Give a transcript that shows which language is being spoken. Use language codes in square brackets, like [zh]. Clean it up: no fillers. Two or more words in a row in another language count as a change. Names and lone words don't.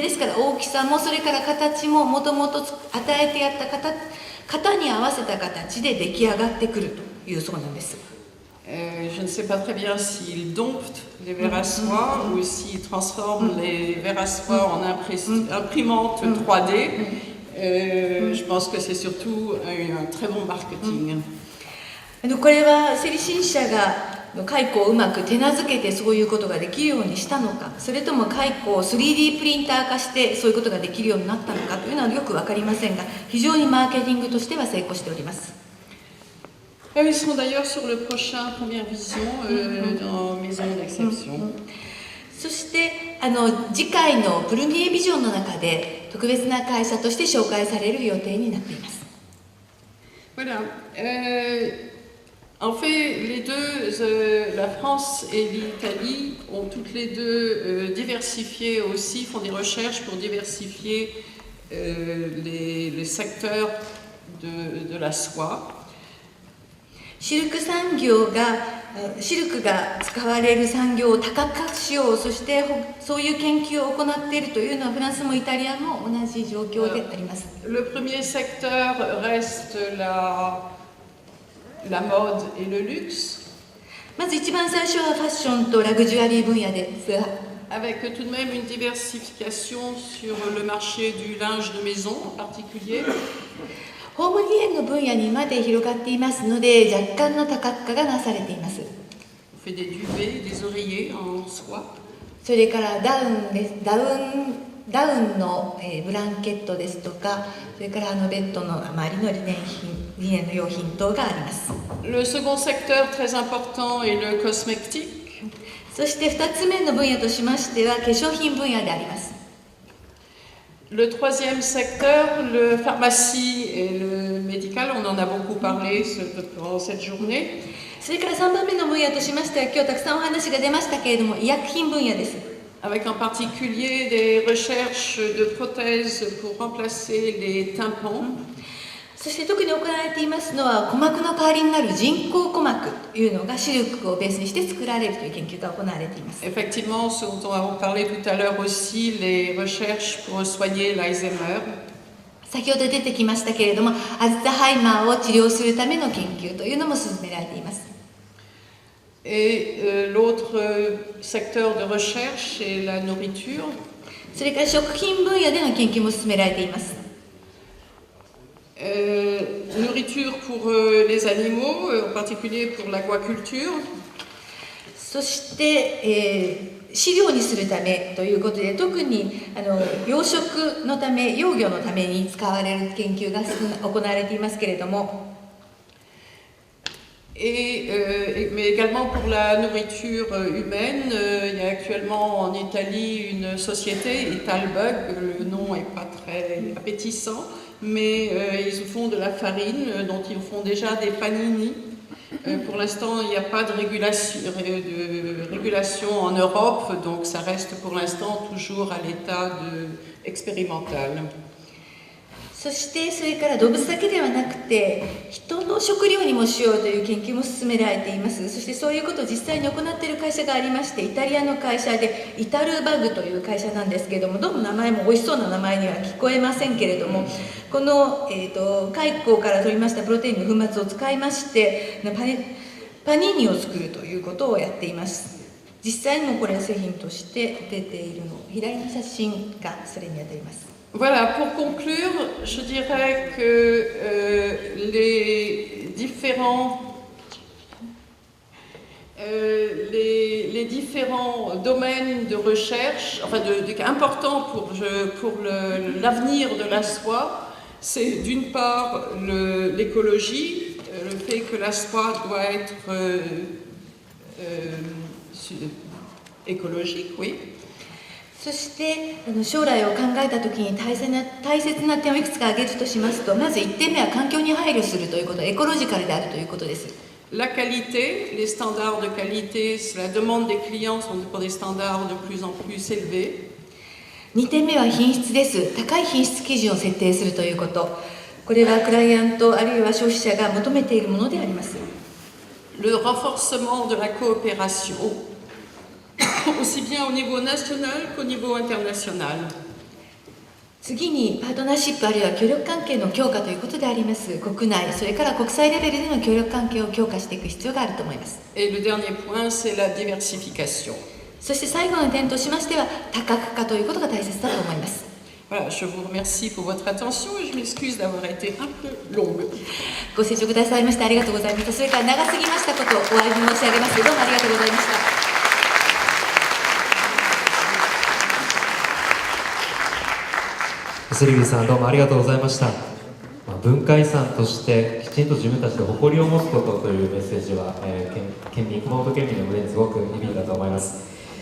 [ja] ですから大きさもそれから形ももともと与えてやった型に合わせた形で出来上がってくるというそうなんです。 [fr] Je ne sais pas très bien s'ils domptent les vers à soie ou s'ils transforment les vers à soie en imprimante 3D. Je pense que c'est surtout un très bon marketing. [ja] これはセリシン社が蚕をうまく手なずけてそういうことができるようにしたのか、それとも蚕を 3D プリンター化してそういうことができるようになったのかというのはよく分かりませんが、非常にマーケティングとしては成功しております。 [fr] Ils seront d'ailleurs sur le prochain Première Vision dans Maison d'Exception. [ja] そして次回のプルミエビジョンの中で特別な会社として紹介される予定になっています。 [fr] Voilà. En fait, les deux, la France et l'Italie, ont toutes les deux diversifié aussi, font des recherches pour diversifier les secteurs de la soie. [ja] シルクが使われる産業を多角化しよう、そしてそういう研究を行っているというのはフランスもイタリアも同じ状況であります。 [fr] Le premier secteur reste la mode et le luxe. [ja] まず一番最初はファッションとラグジュアリー分野ですが、 [fr] Avec tout de même une diversification sur le marché du linge de maison en particulier. [ja] ホームリエンの分野にまで広がっていますので、若干の多角化がなされています。 [fr] On fait des duvets, des oreillers en soie. [ja] それからダウンのブランケットですとか、それからベッドの周りのリネンの用品等があります。 [fr] Le second secteur très important est le cosmétique. [ja] そして2つ目の分野としましては化粧品分野であります。 [fr] Le troisième secteur, le pharmacie et le médical, on en a beaucoup parlé pendant cette journée. [ja] それから3番目の分野としましては、今日たくさんお話が出ましたけれども、医薬品分野です。 [fr] Avec en particulier des recherches de prothèses pour remplacer les tympans. [ja] そして特に行われていますのは、鼓膜の代わりになる人工鼓膜というのがシルクをベースにして作られるという研究が行われています。 [fr] Effectivement, ce dont on a parlé tout à l'heure aussi, les recherches pour soigner l'Alzheimer. [ja] 先ほど出てきましたけれども、アルツハイマーを治療するための研究というのも進められています。 [fr] Et l'autre secteur de recherche est la nourriture. [ja] それから食品分野での研究も進められています。 [fr] Nourriture pour les animaux, en particulier pour l'aquaculture. [ja] そして、飼料にするためということで、特に養殖のため、養魚のために使われる研究が行われていますけれども、 [fr] mais également pour la nourriture humaine. Il y a actuellement en Italie une société, Italbug, le nom n'est pas très appétissant, mais ils font de la farine, dont ils font déjà des panini. Pour l'instant, il n'y a pas de régulation en Europe, donc ça reste pour l'instant toujours à l'état expérimental. [ja] そしてそれから動物だけではなくて人の食料にもしようという研究も進められています。そしてそういうことを実際に行っている会社がありまして、イタリアの会社でイタルバグという会社なんですけれども、どうも名前も美味しそうな名前には聞こえませんけれども、この、蚕から取りましたプロテインの粉末を使いましてパニーニを作るということをやっています。実際にもこれは製品として出ているの、左の写真がそれにあたります。 [fr] Voilà, pour conclure, je dirais que les différents domaines de recherche, enfin importants pour l'avenir de la soie, c'est d'une part l'écologie, le fait que la soie doit être écologique, oui. [ja] そして将来を考えたときに大切な点をいくつか挙げるとしますと、まず1点目は環境に配慮するということ、エコロジカルであるということです。 [fr] La qualité, les standards de qualité, la demande des clients sont pour des standards de plus en plus élevés. [ja] 2 点目は品質です。高い品質基準を設定するということ。これはクライアントあるいは消費者が求めているものであります。 [fr] Le renforcement de la coopération, aussi bien au niveau national qu'au niveau international. [ja] 次にパートナーシップあるいは協力関係の強化ということであります。国内それから国際レベルでの協力関係を強化していく必要があると思います。 [fr] Et le dernier point, c'est la diversification. [ja] そして最後の点としましては多角化ということが大切だと思います。 [fr] Voilà, je vous remercie pour votre attention et je m'excuse d'avoir été un peu longue. [ja] ご清聴くださいましてありがとうございました。それから長すぎましたことをお詫び申し上げます。どうもありがとうございました。セリビーさん、どうもありがとうございました。文化遺産としてきちんと自分たちで誇りを持つことというメッセージは、熊本県民の胸にすごく響いたと思います。